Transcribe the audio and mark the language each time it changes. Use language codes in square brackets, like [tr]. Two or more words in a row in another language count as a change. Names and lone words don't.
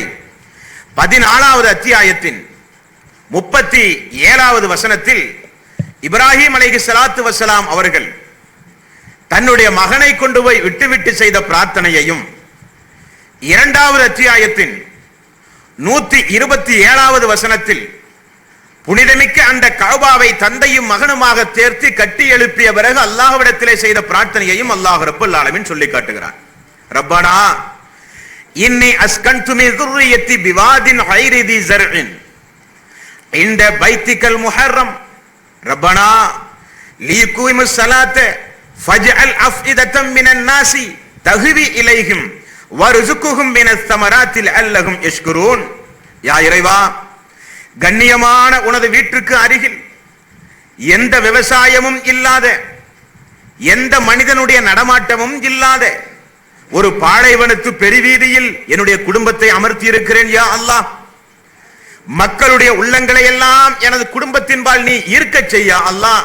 [ta] 14வது அத்தியாயத்தின் 37வது வசனத்தில் இப்ராஹிம் [ar] عليه الصلاة والسلام [ta] அவர்கள் தன்னுடைய மகனை கொண்டு போய் விட்டு செய்த பிரார்த்தனையையும் 2வது அத்தியாயத்தின் 127வது வசனத்தில் புனிதமிக்க அந்த கஅபாவை தந்தையும் மகனுமாக தேர்த்து கட்டி எழுப்பிய பிறகு அல்லாஹ்விடத்திலே செய்த பிரார்த்தனையையும் [ar] الله رب العالمين [ta] சொல்லி காட்டுகிறான். [ar] ربنا إني أسكنت من ذُرِّيَّتِي பிவாதின் غَيْرِ ذِي زَرْعٍ عند بيتك المحرم ربنا ليقيموا الصلاة فاجعل أفئدة من الناس تهوي إليهم وارزقهم من الثمرات لعلهم يشكرون. [ta] யா இறைவா, கண்ணியமான உனது வீட்டுக்கு அருகில் எந்த விவசாயமும் இல்லாத, எந்த மனிதனுடைய நடமாட்டமும் இல்லாத ஒரு பாலைவனத்து பெருவீதியில் என்னுடைய குடும்பத்தை அமர்த்தி இருக்கிறேன். [ar] يا الله, [ta] மக்களுடைய உள்ளங்களை எல்லாம் எனது குடும்பத்தின்பால் நீ ஈர்க்கச் செய்ய அல்லாஹ்.